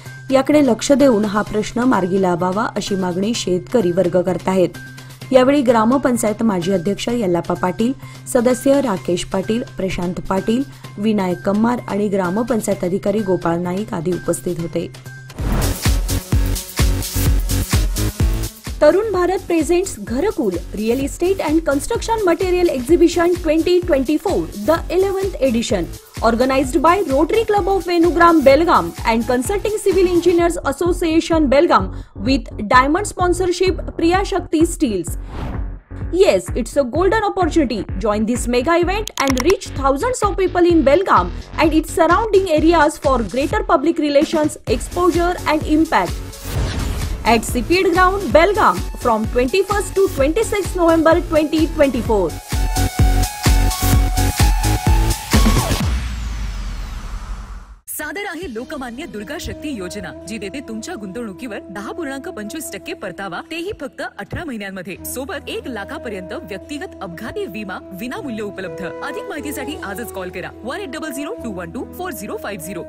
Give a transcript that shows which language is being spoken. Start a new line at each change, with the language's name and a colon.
Marathi: याकडे लक्ष देऊन हा प्रश्न मार्गी लावावा अशी मागणी शेतकरी वर्ग करत आहेत. यावेळी ग्रामपंचायत माजी अध्यक्ष यल्लाप्पा पाटील, सदस्य राकेश पाटील, प्रशांत पाटील, विनायक कम्मार आणि ग्रामपंचायत अधिकारी गोपाळ नाईक आदी उपस्थित होते.
English: Tarun Bharat presents Gharkul real estate and construction material exhibition 2024 the 11th edition organized by Rotary Club of Venugram Belgaum and Consulting Civil Engineers Association Belgaum with diamond sponsorship Priya Shakti Steels. Yes, it's a golden opportunity. Join this mega event and reach thousands of people in Belgaum and its surrounding areas for greater public relations, exposure and impact. At CPED Ground, Belgaum, from 21st to 26th November 2024.
Marathi: सादर आहे लोकमान्य दुर्गा शक्ती योजना, जी देते तुमच्या गुंतवणुकीवर 10.25% परतावा, तेही फक्त 18 महिन्यांमध्ये. सोबत 1 लाखापर्यंत व्यक्तिगत अपघाती विमा विनामूल्य उपलब्ध. अधिक माहितीसाठी आजच कॉल करा 1800-212-4050.